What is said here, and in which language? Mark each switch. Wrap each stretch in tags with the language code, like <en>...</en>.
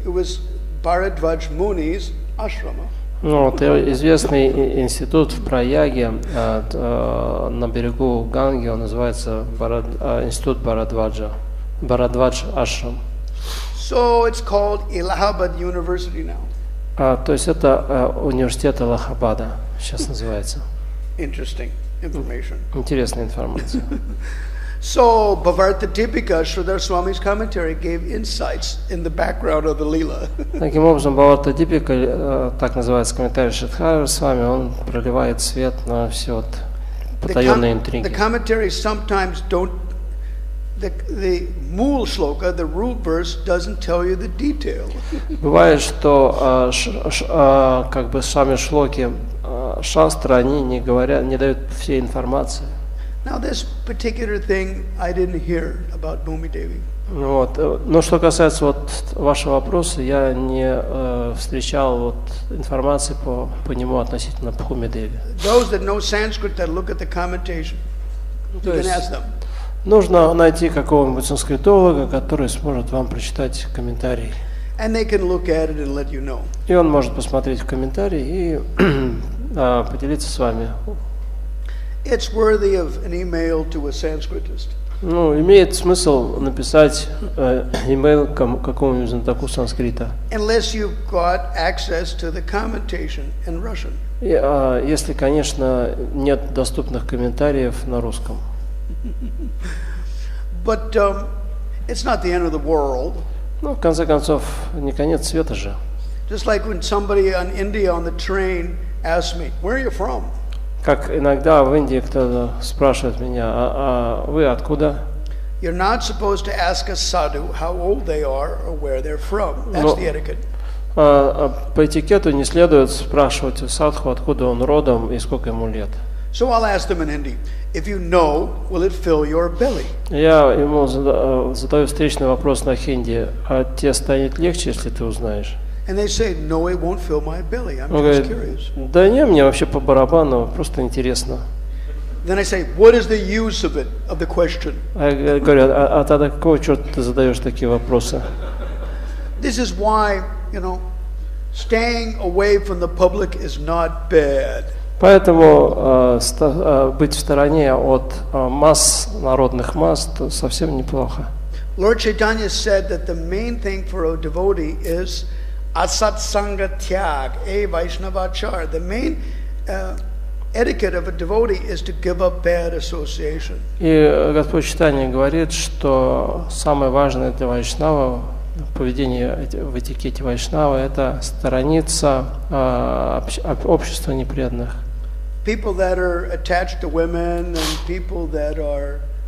<en>It was Bharadvaj Muni's ashrama.</en> <ru>Вот, известный институт в Праяге на берегу Ганги, он называется институт Бхарадваджа, Бхарадвадж Ашрам.</ru> <en>So it's called Allahabad University now.</en> <ru>То есть это университет Аллахабада сейчас называется.</ru> <en>Interesting information.</en> <ru>Интересная информация.</ru> <en>So, Bhavarta Tipika, Sridhar Swami's commentary, gave insights in the background of the Leela.</en> <ru>Таким образом, Бхаварта Дипика, так называется комментарий Шридхара Свами, он проливает свет на все вот потаенные интриги.</ru> <en>The commentaries sometimes don't, the mool shloka, the root verse, doesn't tell you the detail.</en> <ru>Бывает, что как бы сами шлоки шастры, они не говорят, не дают всей информации.</ru> <en>Now this particular thing I didn't hear about Bhumi Devi.</en> <ru>Вот. Но что касается вот вашего вопроса, я не встречал вот информации по нему относительно Бхуми Деви.</ru> <en>Those that know Sanskrit that look at the commentation, you can ask them.</en> <ru>Нужно найти какого-нибудь санскритолога, который сможет вам прочитать комментарий.</ru> <en>And they can look at it and let you know.</en> <ru>И он может посмотреть в комментарии и поделиться с вами.</ru> <en>It's worthy of an email to a Sanskritist.</en> <ru>Ну, имеет смысл написать имейл какому-нибудь знатоку санскрита.</ru> <en>Unless you've got access to the commentation in Russian.</en> <ru>Если, конечно, нет доступных комментариев на русском.</ru> <en>But it's not the end of the world.</en> <ru>Ну, в конце концов, не конец света же.</ru> <en>Just like when somebody in India on the train asked me, "Where are you from?"</en> <ru>Как иногда в Индии кто-то спрашивает меня, а вы откуда?</ru> <en>You're not supposed to ask a sadhu how old they are or where they're from. That's the etiquette.</en> <ru>По этикету не следует спрашивать у садху, откуда он родом и сколько ему лет.</ru> <en>So I'll ask them in Hindi. If you know, will it fill your belly?</en> <ru>Я ему задаю встречный вопрос на хинди. А тебе станет легче, если ты узнаешь?</ru> <en>And they say, no, it won't fill my belly. I'm just curious.</en> <ru>Да не, мне вообще по барабану, просто интересно.</ru> <en>Then I say, what is the use of it, of the question?</en> <ru>Я говорю, а тогда какого черта ты задаешь такие вопросы?</ru> <en>This is why, staying away from the public is not bad.</en> <ru>Поэтому быть в стороне от масс, народных масс, совсем неплохо.</ru> <en>Lord Chaitanya said that the main thing for a devotee is asatsanga tyag, a Vaishnavachar. The main etiquette of a devotee is to give up bad association.</en> <ru>И Господь Чайтанья говорит, что самое важное для Вайшнава, поведение в этикете Вайшнава, это сторониться общества непреданных.</ru> <en>People that are attached to women and people that are</en>